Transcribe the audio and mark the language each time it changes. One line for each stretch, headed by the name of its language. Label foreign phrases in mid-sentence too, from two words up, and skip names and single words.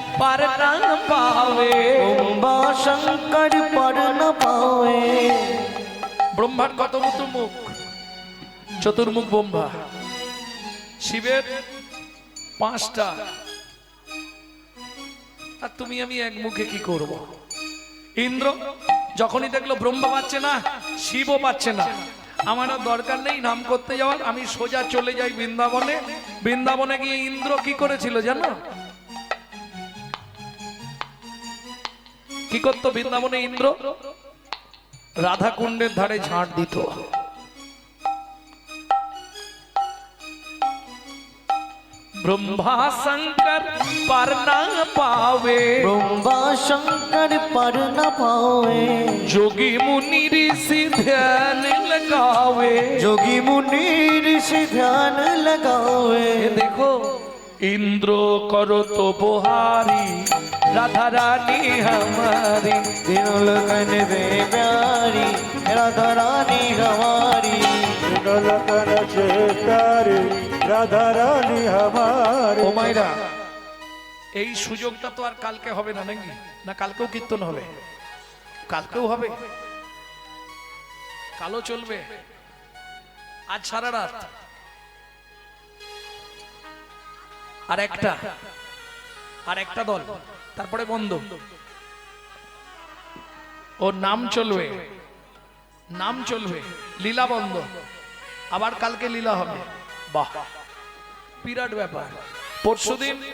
Hindi: पार न पावे ब्रह्मा शंकर पर न पावे
Bangla: ব্রহ্মার কত মুখ চতুর্মুখ ব্রহ্মা শিবের 5টা আর তুমি আমি এক মুখে কি করব ইন্দ্র যখনই দেখলো ব্রহ্মা পাচ্ছে না শিবও পাচ্ছে না আমার আর দরকার নেই নাম করতে যাওয়ার আমি সোজা চলে যাই বৃন্দাবনে বৃন্দাবনে গিয়ে ইন্দ্র কি করেছিল জানো কি করতো বৃন্দাবনে ইন্দ্র রাধা কুণ্ডের ধারে ঝাঁট দিত
Hindi: ब्रह्मा शंकर पर न पावे ब्रह्मा शंकर पर न पावे जोगी मुनि ऋषि ध्यान लगावे जोगी मुनि ऋषि ध्यान लगावे ये देखो इंद्र करो तो बुहारी राधा रानी हमारी तीनों लगन दे प्यारी राधा रानी हमारी लखन से प्यारी राधा रानी हमारी
Bangla: ও মাইরা এই সুযোগটা তো আর কালকে হবে না নাকি না কালকেও কীর্তন হবে কালকেও হবে কালো চলবে আজ সারা রাত আর একটা দল তারপরে বন্ধ ওর নাম চলবে লীলা বন্ধ আবার কালকে লীলা হবে বাহ বিরাট ব্যাপার পরশুদিন